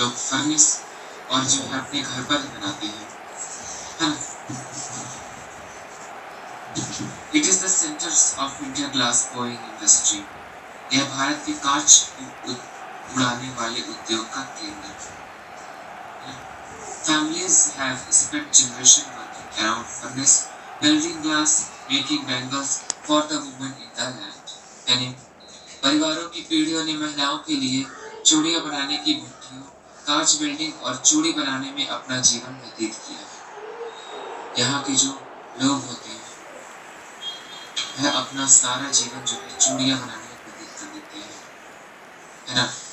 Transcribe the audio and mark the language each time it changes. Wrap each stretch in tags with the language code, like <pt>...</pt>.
<hi>लोग फर्निश और जो है अपने घर पर ही बनाते हैं है ना।</hi> <en>It is the centre of Indian glass blowing industry.</en> <hi>यह भारत के कांच उड़ाने वाले उद्योग का केंद्र है।</hi> <en>Families have spent generation working around furnace, building glass, making bangles for the women in the land.</en> <hi>यानी परिवारों की पीढ़ियों ने महिलाओं के लिए चूड़ियां बनाने की भट्टियों, कांच बिल्डिंग और चूड़ी बनाने में अपना जीवन व्यतीत किया है। यहाँ के जो लोग होते हैं वह अपना सारा जीवन जो है चूड़ियां बनाने में व्यतीत कर देते हैं है ना।</hi>